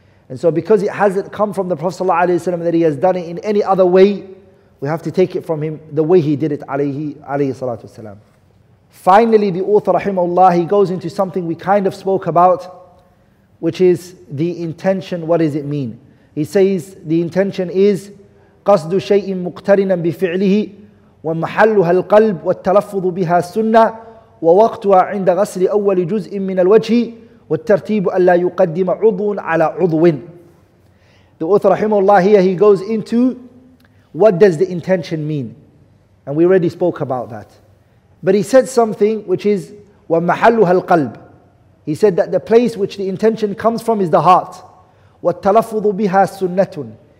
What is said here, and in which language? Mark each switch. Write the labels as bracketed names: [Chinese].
[English] And so because it hasn't come from the Prophet ﷺ that he has done it in any other way, we have to take it from him the way he did it, alayhi salatu wasalam. Finally, the author, rahimahullah, he goes into something we kind of spoke about, which is the intention. What does it mean? He says the intention is [Arabic] قصد شيء مقترنا بفعله ومحلها القلب والتلفظ بها السنة ووقتها عند غسل أول جزء من الوجه والترتيب ألا يقدم عضو على عضو. [English] The author, rahimahullah, here he goes into what does the intention mean, and we already spoke about that. But he said something which is [Arabic] وَمَحَلُّهَا الْقَلْبِ. [English] He said that the place which the intention comes from is the heart. [Arabic] وَالتَّلَفُّظُ بِهَا سُنَّةٌ.